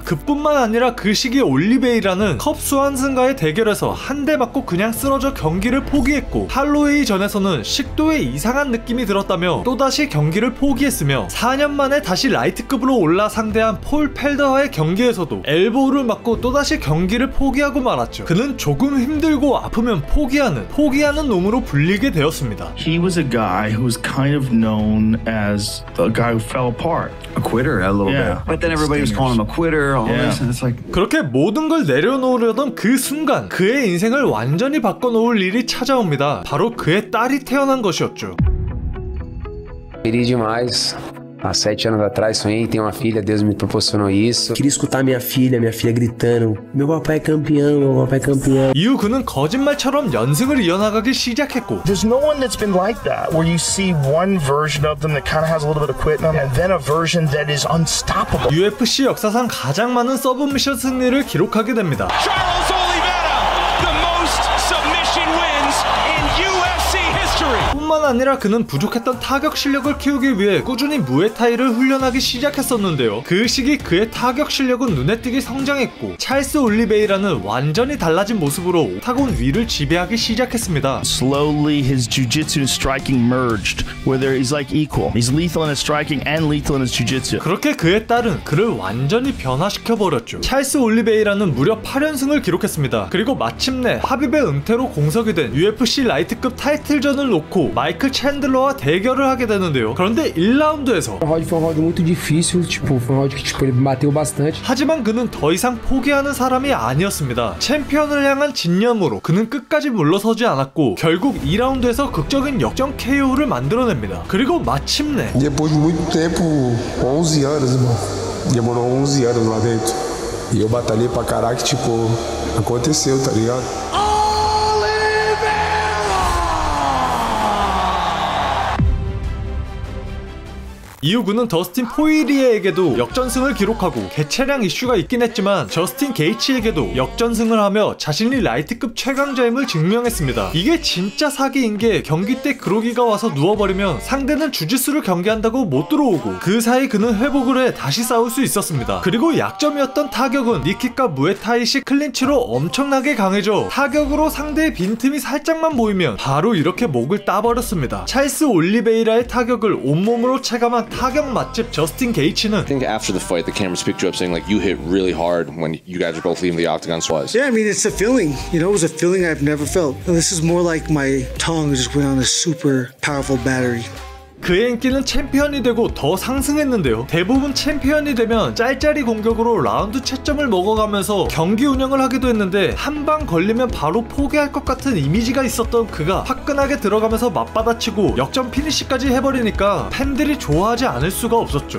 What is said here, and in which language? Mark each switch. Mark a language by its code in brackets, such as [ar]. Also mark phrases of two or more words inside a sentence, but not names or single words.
[ko] 그뿐만 아니라 그 시기 올리베이라는 컵 수완슨과의 대결에서 한 대 맞고 그냥 쓰러져 경기를 포기했고 할로웨이 전에서는 식도에 이상한 느낌이 들었다며 또다시 경기를 포기했으며 4년 만에 다시 라이트급으로 올라 상대한 폴 펠더와의 경기에서도 엘보우를 맞고 또다시 경기를 포기하고 말았죠. 그는 조금 힘들고 아프면 포기하는 놈으로 불리게 되었습니다. [en] He was a guy who was kind of known as the guy who fell apart. A quitter a little bit. But then everybody was calling him a quitter, all this, and it's like [ko] 그렇게 모든 걸 내려놓으려던 그 순간 그의 인생을 완전히 바꿔놓을 일이 찾아옵니다. 바로 그의 딸이 태어난 것이었죠. [pt] Queria demais. Há 7 anos atrás sonhei em ter uma filha, Deus me proporcionou isso. Queria escutar minha filha gritando, meu papai é campeão, meu papai é campeão. [ko] 이후 그는 거짓말처럼 연승을 이어나가기 시작했고 [en] There's no one that's been like that, where you see one version of them that kind of has a little bit of quit in them, and then a version that is unstoppable. [ko] UFC 역사상 가장 많은 서브미션 승리를 기록하게 됩니다. [en] Charles Oliveira, the most submission wins in UFC history. [ko] 뿐만 아니라 그는 부족했던 타격 실력을 키우기 위해 꾸준히 무에타이를 훈련하기 시작했었는데요. 그 시기 그의 타격 실력은 눈에 띄게 성장했고 찰스 올리베이라는 완전히 달라진 모습으로 옥타곤 위를 지배하기 시작했습니다. [en] Slowly his jiu-jitsu and striking merged, where he's like equal. He's lethal in his striking and lethal in his jiu-jitsu. [ko] 그렇게 그의 딸은 그를 완전히 변화시켜버렸죠. 찰스 올리베이라는 무려 8연승을 기록했습니다. 그리고 마침내 하빕의 은퇴로 공석이 된 UFC 라이트급 타이틀전을 놓고 마이클 챈들러와 대결을 하게 되는데요. 그런데 1라운드에서 [pt] O round foi um round muito difícil, foi um round que ele bateu bastante. [ko] 하지만 그는 더 이상 포기하는 사람이 아니었습니다. 챔피언을 향한 진념으로 그는 끝까지 물러서지 않았고 결국 2라운드에서 극적인 역전 KO를 만들어냅니다. 그리고 마침내 [pt] Depois de muito tempo, 11 anos, irmão. Demorou 11 anos lá dentro. E eu batalhei pra caraca, tipo, aconteceu, tá ligado? [ko] 이후 그는 더스틴 포이리에에게도 역전승을 기록하고 개체량 이슈가 있긴 했지만 저스틴 게이츠에게도 역전승을 하며 자신이 라이트급 최강자임을 증명했습니다. 이게 진짜 사기인 게 경기 때 그로기가 와서 누워버리면 상대는 주짓수를 경기한다고 못 들어오고 그 사이 그는 회복을 해 다시 싸울 수 있었습니다. 그리고 약점이었던 타격은 니킥과 무에타이식 클린치로 엄청나게 강해져 타격으로 상대의 빈틈이 살짝만 보이면 바로 이렇게 목을 따버렸습니다. 찰스 올리베이라의 타격을 온몸으로 체감한 타격 맛집 저스틴 게이츠는 [en] I think after the fight the cameras picked you up saying like you hit really hard when you guys were both leaving the octagon. Yeah, I mean it's a feeling, you know, it was a feeling I've never felt. This is more like my tongue just went on a super powerful battery. [ko] 그의 인기는 챔피언이 되고 더 상승했는데요. 대부분 챔피언이 되면 짤짤이 공격으로 라운드 채점을 먹어가면서 경기 운영을 하기도 했는데 한 방 걸리면 바로 포기할 것 같은 이미지가 있었던 그가 화끈하게 들어가면서 맞받아치고 역전 피니시까지 해버리니까 팬들이 좋아하지 않을 수가 없었죠.